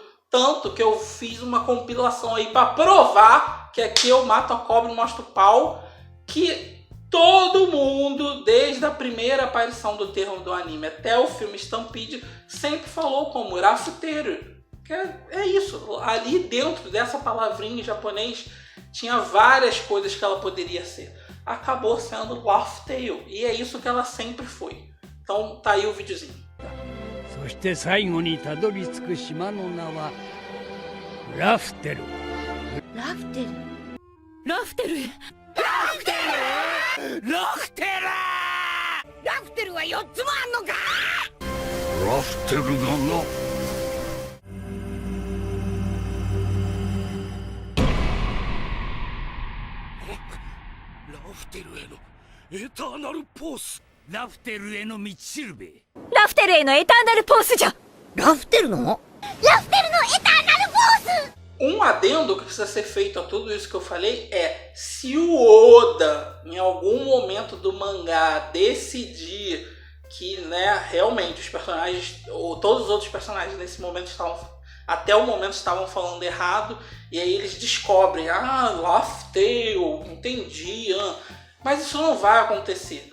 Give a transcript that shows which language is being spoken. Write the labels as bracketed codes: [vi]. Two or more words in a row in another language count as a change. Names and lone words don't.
[pt] Tanto que eu fiz uma compilação aí para provar que aqui eu mato a cobra e mostro o pau, que todo mundo, desde a primeira aparição do termo do anime até o filme Stampede, sempre falou como rafteiro. Que é isso. Ali dentro dessa palavrinha em japonês tinha várias coisas que ela poderia ser. Acabou sendo Laugh-Tale. E é isso que ela sempre foi. Então tá aí o videozinho. [ja] そして最後にたどり着く島の名はラフテル。ラフテル。ラフテル。ラフテル。ラフテル。ラフテルは4つもあんのか。ラフテルがな。ラフテルへのエターナルポース。ラフテルへの道しるべ。ラフテルへのエターナルポースじゃ。ラフテルの？ラフテルのエターナルポース。 [pt] Adendo que precisa ser feito a tudo isso que eu falei é, se o Oda, em algum momento do mangá, decidir que, né, realmente os personagens, ou todos os outros personagens nesse momento até o momento estavam falando errado, e aí eles descobrem, Laugh-Tale, entendi, mas isso não vai acontecer.